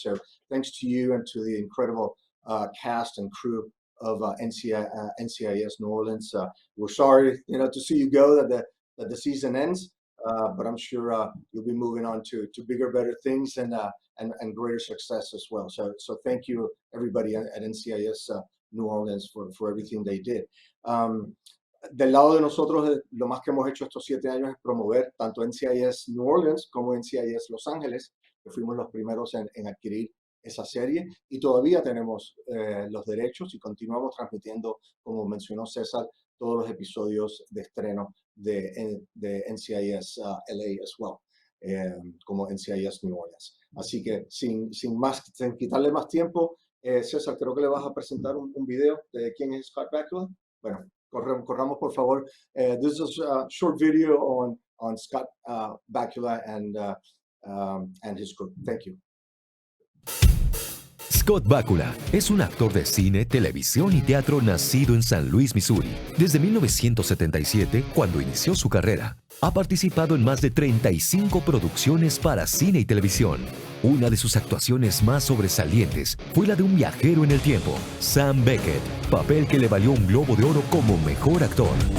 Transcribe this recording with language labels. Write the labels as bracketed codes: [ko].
[en] So thanks to you and to the incredible cast and crew of NCIS New Orleans. We're sorry, to see you go, that the season ends, but I'm sure you'll be moving on to bigger, better things, and greater success as well. So thank you, everybody at NCIS New Orleans, for everything they did. [es] Del lado de nosotros, lo más que hemos hecho estos 7 años es promover tanto NCIS New Orleans como NCIS Los Ángeles, que fuimos los primeros en adquirir esa serie, y todavía tenemos los derechos y continuamos transmitiendo, como mencionó César, todos los episodios de estreno de NCIS LA [en] as well, [es] como NCIS New Orleans. Así que sin quitarle más tiempo, César, creo que le vas a presentar un video de quién es Scott Bakula. Bueno, corramos por favor. [en] This is a short video on Scott Bakula and his group. Thank you. [es] Scott Bakula es un actor de cine, televisión y teatro nacido en San Luis, Missouri. Desde 1977, cuando inició su carrera, ha participado en más de 35 producciones para cine y televisión. Una de sus actuaciones más sobresalientes fue la de un viajero en el tiempo, Sam Beckett, papel que le valió un Globo de Oro como mejor actor.